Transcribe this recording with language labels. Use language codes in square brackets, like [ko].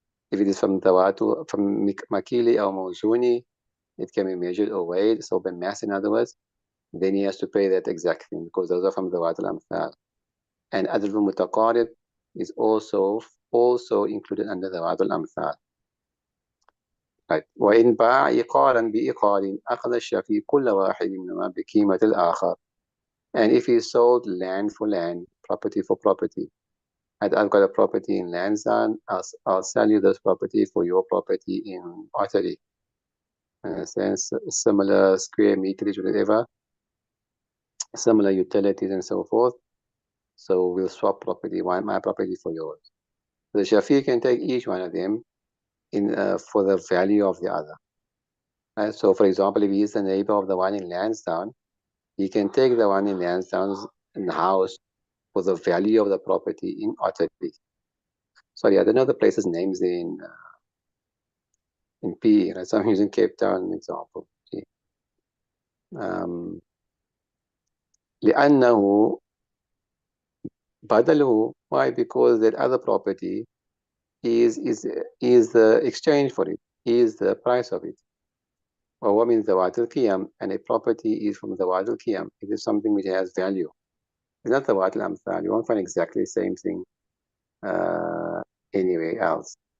[en] If it is from Makili or Mawzuni, it can be measured or weighed, so by mass in other words, then he has to pay that exact thing because those are from the Zawat al-Amthal. And Adl Mutaqarib is also included under the Zawat al-Amthal. Right. [ar] وإن باع إيقارا بإيقار أخذ الشفيع كل واحد منهما بقيمة الآخر. [en] And if he sold land for land, property for property, and I've got a property in Lansdowne, I'll sell you this property for your property in Ottery. Sense similar square meterage, whatever, similar utilities and so forth. So we'll swap property, my property for yours. The Shafi can take each one of them in for the value of the other. Right? So for example, if he is the neighbor of the one in Lansdowne, he can take the one in Lansdowne's in the house for the value of the property in Ottery. Sorry, I don't know the place's names in PE, right? So I'm using Cape Town example. [ar] Um, لأنه بدله. [en] Why? Because that other property is is the exchange for it, is the price of it. Well, what means the Zawatul Qiyam? And a property is from the Zawatul Qiyam. It is something which has value. It's not the Zawatul Amthal. You won't find exactly the same thing uh, anywhere else.